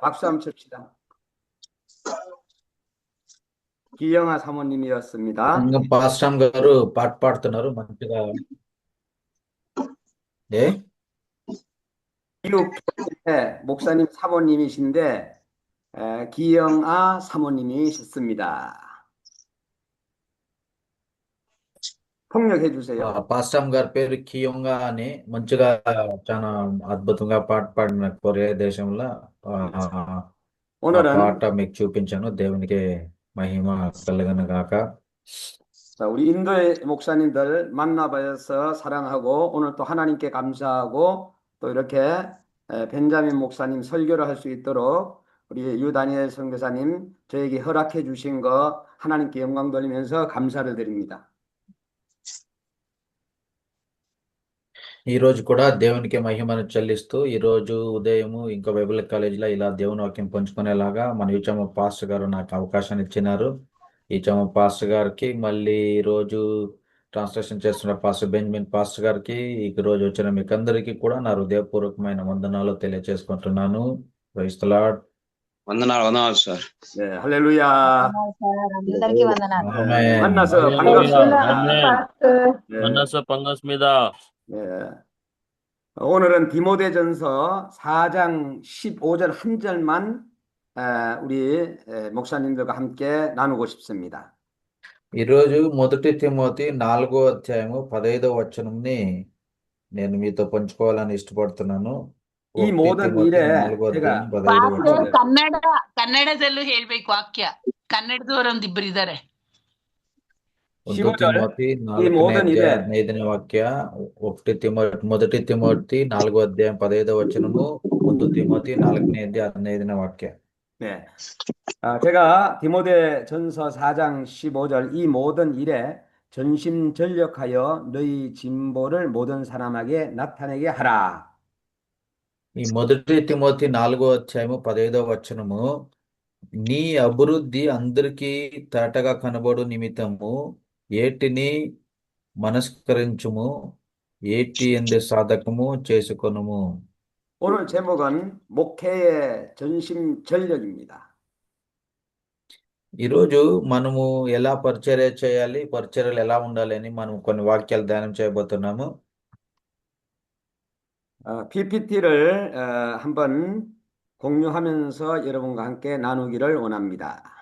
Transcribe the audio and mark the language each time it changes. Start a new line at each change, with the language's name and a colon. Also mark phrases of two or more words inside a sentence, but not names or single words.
Korean: 박수 한번 칩시다. 기영아 사모님이었습니다.
Telugu: ఇంకా పాస్టర్ గారు పాట పాడుతున్నారు మంచిగా.
Korean: 네? 이웃 교회의 목사님 사모님이신데 기영아 사모님이셨습니다. 통역해 주세요.
Telugu: పాస్టర్ గారి పేరు కియోంగా అని మంచిగా చాలా అద్భుతంగా పాట పాడిన కొరియా దేశంలో ఆ
Korean: 오늘은
Telugu: పాట మీకు చూపించాను. దేవునికి మహిమ కలుగును గాక.
Korean: 자, 우리 인도의 목사님들 만나봐서 사랑하고 오늘 또 하나님께 감사하고 또 이렇게 벤자민 목사님 설교를 할 수 있도록 우리 유다니엘 선교사님 저에게 허락해 주신 거 하나님께 영광 돌리면서 감사를 드립니다.
Telugu: ఈ రోజు కూడా దేవునికి మహిమను చెల్లిస్తూ ఈ రోజు ఉదయము ఇంకా బైబిల్ కాలేజీలో ఇలా దేవుని వాక్యం పంచుకునేలాగా మన ఈచమ్మ పాస్టర్ గారు నాకు అవకాశాన్ని ఇచ్చినారు. ఈచమ్మ పాస్టర్ గారికి మళ్ళీ ఈ రోజు ట్రాన్స్లేషన్ చేస్తున్న పాస్టర్ బెంజమిన్ పాస్టర్ గారికి ఈ రోజు వచ్చిన మీకు అందరికీ కూడా నా హృదయపూర్వకమైన వందనాలు తెలియజేసుకుంటున్నాను.
English: praise the Lord.
Telugu: వందనాలు సార్.
Korean: 네, 할렐루야.
Telugu: అందరికీ వందనాలు. ఆమేన్.
Korean: 만나서 할렐루야. 반갑습니다. 아멘. 네, 만나서 반갑습니다. 네. 오늘은 디모데전서 4장 15절 한 절만 우리 목사님들과 함께 나누고 싶습니다.
Telugu: ఈ రోజు మొదటి తిమోతి 4వ అధ్యాయము 15వ వచనంని నేను మీతో పంచుకోవాలని ఇష్టపడుతున్నాను.
Korean: 이
Telugu: ఒకటి
Korean: 모든
Telugu: తిమోతి
Korean: 일에
Telugu: 4వ
Korean: 제가
Telugu: అధ్యాయం 15వ
Kannada: ಪಾಸ್ಟರ್
Telugu: వచనం.
Kannada: ಕನ್ನಡದಲ್ಲೂ ಹೇಳ್ಬೇಕು ವಾಕ್ಯ. ಕನ್ನಡದವರು ಒಂದಿಬ್ರು ಇದ್ದಾರೆ. ಒಂದು
Korean: 15절
Kannada: ತಿಮೋತಿ
Korean: 이
Kannada: 4ನೇ
Korean: 모든
Telugu: అధ్యాయం
Korean: 일에
Telugu: 15వ వాక్య, మొదటి తిమోతి 4వ అధ్యాయం 15వ వచనము, 1 తిమోతి 4ನೇ అధ్యాయం 15వ వాక్య.
Korean: 네. 제가 디모데 전서 4장 15절 이 모든 일에 전심전력하여 너희 진보를 모든 사람에게 나타내게 하라.
Telugu: ఈ మొదటి తిమోతి 4వ అధ్యాయము 15వ వచనము నీ అభివృద్ధి అందరికీ తేటగా కనబడు నిమిత్తము ఏటిని మనస్కరించుము ఏటి ఎందు సాధకము చేసుకొనుము.
Korean: 오늘 제목은 목회의 전심전력입니다.
Telugu: ఈరోజు మనము ఎలా పరిచర్య చేయాలి, పరిచర్యలు ఎలా ఉండాలి అని మనం కొన్ని వాక్యాలు ధ్యానం చేయబోతున్నాము.
Korean: PPT를 한번 공유하면서 여러분과 함께 나누기를 원합니다.